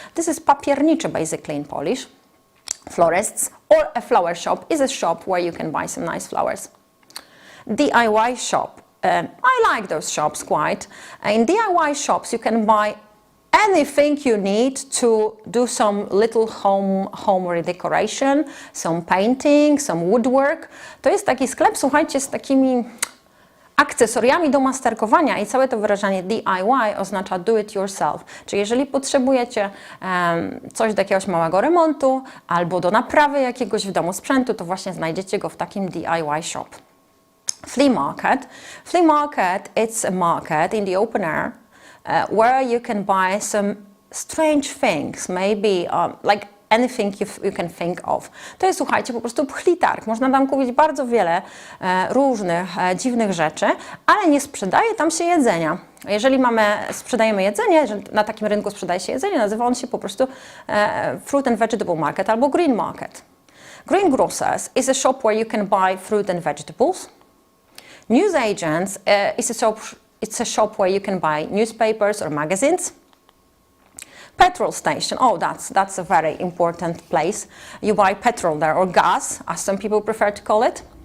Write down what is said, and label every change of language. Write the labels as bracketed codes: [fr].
[en] This is papiernicze basically in Polish. Florists or a flower shop is a shop where you can buy some nice flowers. DIY shop. I like those shops quite. In DIY shops you can buy anything you need to do some little home redecoration, some painting, some woodwork. [pl] To jest taki sklep, słuchajcie, z takimi akcesoriami do masterkowania i całe to wyrażenie DIY oznacza [en] do it yourself. [pl] Czyli jeżeli potrzebujecie coś do jakiegoś małego remontu albo do naprawy jakiegoś w domu sprzętu, to właśnie znajdziecie go w takim DIY shop. [en] Flea market. Flea market, it's a market in the open air where you can buy some strange things, maybe like anything you can think of. [pl] To jest, słuchajcie, po prostu pchlitarg. Można tam kupić bardzo wiele różnych dziwnych rzeczy, ale nie sprzedaje tam się jedzenia. Jeżeli sprzedajemy jedzenie, że na takim rynku sprzedaje się jedzenie, nazywa on się po prostu [en] fruit and vegetable market [pl] albo [en] green market. Green grocers is a shop where you can buy fruit and vegetables. News agents it's a shop where you can buy newspapers or magazines. Petrol station, oh that's a very important place. You buy petrol there, or gas, as some people prefer to call it.